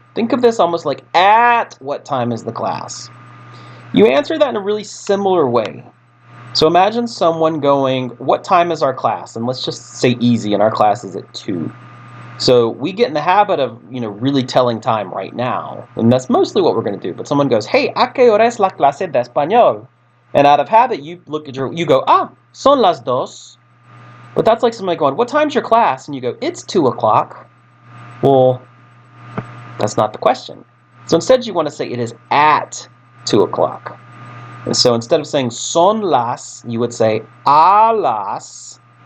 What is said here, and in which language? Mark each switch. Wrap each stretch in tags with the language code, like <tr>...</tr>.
<en>Think of this almost like at what time is the class? You answer that in a really similar way. So imagine someone going, what time is our class? And let's just say easy, and our class is at 2. So we get in the habit of, really telling time right now, and that's mostly what we're going to do. But someone goes, "Hey,</en> <es>¿a qué hora es la clase de español?"</es> <en>And out of habit, you look at you go,</en> <es>"Son las dos."</es> <en>But that's like somebody going, "What time's your class?" And you go, "It's 2 o'clock." Well, that's not the question. So instead, you want to say it is at 2 o'clock. And so instead of saying son las, you would say a las.</en>